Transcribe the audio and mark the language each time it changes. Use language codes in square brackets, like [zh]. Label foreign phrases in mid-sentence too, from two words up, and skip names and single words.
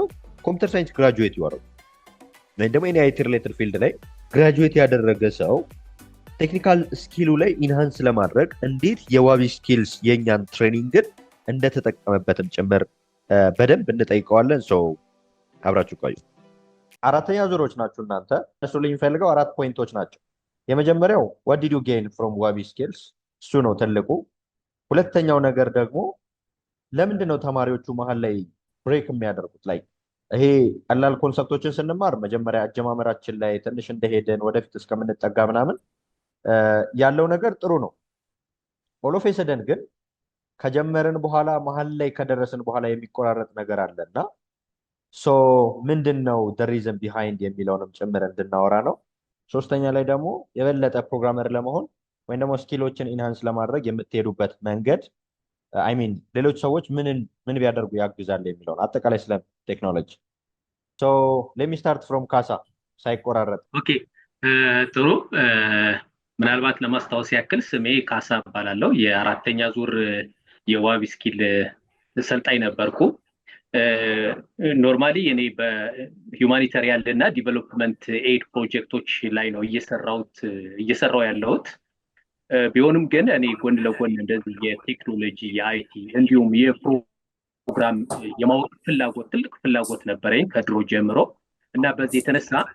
[en] computer science graduate [am] ያደረገ ወይም ደግሞ [en] any IT related field [am] ላይ ግራጁዌት ያደረገ ሰው ቴክኒካል ስኪሉ ላይ ኢንሃንስ ለማድረግ እንዴት የዋቢ ስኪልስ የኛን ትሬኒንግን እንደተጠቀመበትም ጭምር በደንብ እንጠይቀዋለን። አብራችሁ ቆዩ። አራተኛ ዙሮች ናቸው እናንተ እነሱ ላይ የሚፈልገው 4 ፖይንቶች ናቸው። የመጀመሪያው [en] what did you gain from [am] ዋቢ ስኪልስ እሱ ነው ትልቁ። ሁለተኛው ነገር ደግሞ ለምንድን ነው ተማሪዎቹ መሀል ላይ ብሬክ የሚያደርጉት? ላይ ይሄ ቀላል ኮንሰፕቶችን ስንማር መጀመሪያ አጀማመራችን ላይ ትንሽ እንደሄደን ወደፊት እስከምንጠጋ ምናምን ያለው ነገር ጥሩ ነው። ኦሎፍ ሰደን ግን ከጀመርን በኋላ መሀል ላይ ከደረስን በኋላ የሚቆራረጥ ነገር አለና ምንድን ነው [en] the reason behind [am] የሚለውንም ጭምር እንድናወራ ነው። ሶስተኛ ላይ ደግሞ የበለጠ ፕሮግራመር ለመሆን ወይም ደግሞ ስኪሎችን ኢንሃንስ ለማድረግ የምትሄዱበት መንገድ ሌሎች ሰዎች ምን ቢያደርጉ ያግዛል የሚለውን አጠቃላይ ስለ ቴክኖሎጂ [en] let me start from [am] ካሳ ሳይቆራረጥ። ኦኬ ጥሩ። ምናልባት ለማስታወስ ያክል ስሜ ካሳ እባላለሁ። የአራተኛ ዙር የዋቢ ስኪል ሰልጣኝ ነበርኩ። ኖርማሊ እኔ በሂውማኒታሪያን እና [en] development aid [am] ፕሮጀክቶች ላይ ነው እየሰራው ያለሁት። ቢሆንም ግን እኔ ጎን ለጎን እንደዚህ የቴክኖሎጂ የአይቲ እንዲሁም የፕሮግራም የማወቅ ትልቅ ፍላጎት ነበረኝ ከድሮ ጀምሮ እና በዚህ የተነሳ